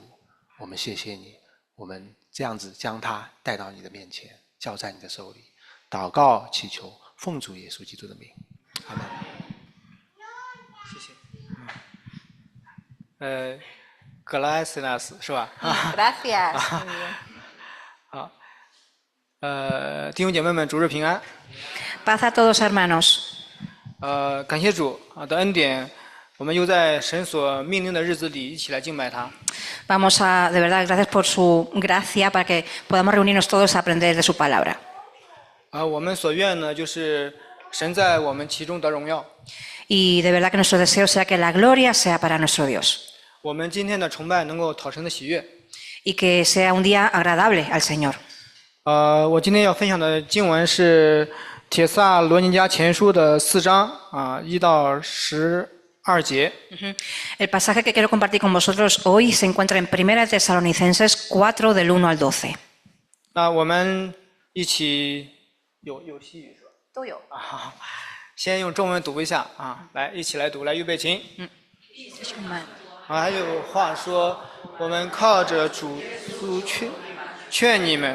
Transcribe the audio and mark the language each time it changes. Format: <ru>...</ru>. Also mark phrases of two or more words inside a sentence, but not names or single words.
<zh>我们谢谢你，我们这样子将他带到你的面前，交在你的手里，祷告祈求，奉主耶稣基督的名，阿们。谢谢。Gracias 是吧</zh> <es>Gracias.</es> <zh>好。弟兄姐妹们，主日平安。</zh> <es>Paz a todos, hermanos.</es> <zh>感谢主的恩典，我们又在神所命令的日子里一起来敬拜他。</zh> <es>Vamos a, de verdad, gracias por su gracia para que podamos reunirnos todos a aprender de su palabra.</es> <zh>我们所愿呢，就是神在我们其中得荣耀。</zh> <es>Y de verdad que nuestro deseo sea que la gloria sea para nuestro Dios.</es> <zh>我们今天的崇拜能够讨神的喜悦。</zh> <es>Y que sea un día agradable al Señor.</es> <zh>我今天要分享的经文是帖撒罗尼迦前书的4章1到12节。</zh> <es>El pasaje que quiero compartir con vosotros hoy se encuentra en 1 Tesalonicenses 4 del 1 al 12.</es> <zh>那我们一起有西语是吧？都有。先用中文读一下来一起来读，来预备琴。还有话说，我们靠着主劝你们。</zh>